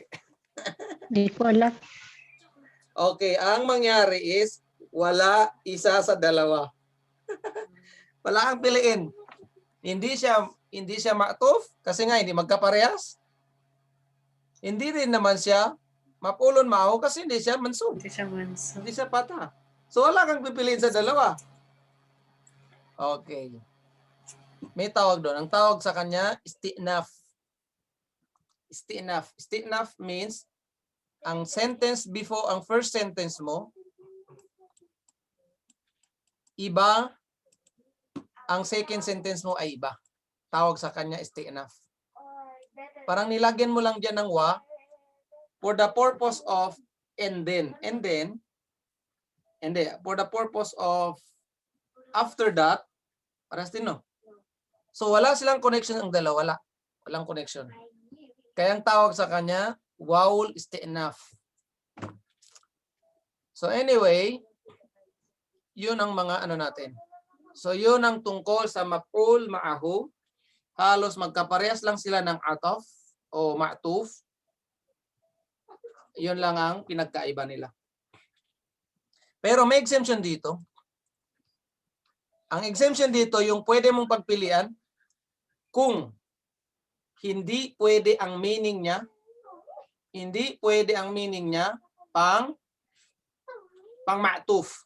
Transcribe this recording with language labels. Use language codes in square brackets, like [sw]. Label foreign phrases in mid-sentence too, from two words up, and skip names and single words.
[tl] Hindi ko alam. Okay, ang mangyari is wala isa sa dalawa. Wala kang piliin. Hindi siya ma'tuf kasi nga hindi magkaparehas. Hindi rin naman siya [ar] maf'ulun ma'ahu [tl] kasi hindi siya mansub. Hindi siya mansub. Hindi siya patha. So wala kang pipiliin sa dalawa. Okay. May tawag doon. Ang tawag sa kanya, isti'naf. Isti'naf. Isti'naf means ang [en] sentence before, [tl] ang [en] first sentence [tl] mo, iba, ang [en] second sentence [tl] mo ay iba. Tawag sa kanya, isti'naf. Parang nilagyan mo lang dyan ng wa [en] for the purpose of and then. And then, for the purpose of after that, [tl] paras din, no? So, wala silang connection ang dalawa. Wala. Walang connection. Kaya ang tawag sa kanya, [ar] wawul isti'naf. [tl] So, anyway, yun ang mga ano natin. So, yun ang tungkol sa [ar] maf'ul ma'ahu. [tl] Halos magkaparehas lang sila ng ataf o ma'tuf. Yun lang ang pinagkaiba nila. Pero may exemption dito. Ang exemption dito, yung pwede mong pagpilian kung hindi pwede ang meaning niya, pang ma'tuf.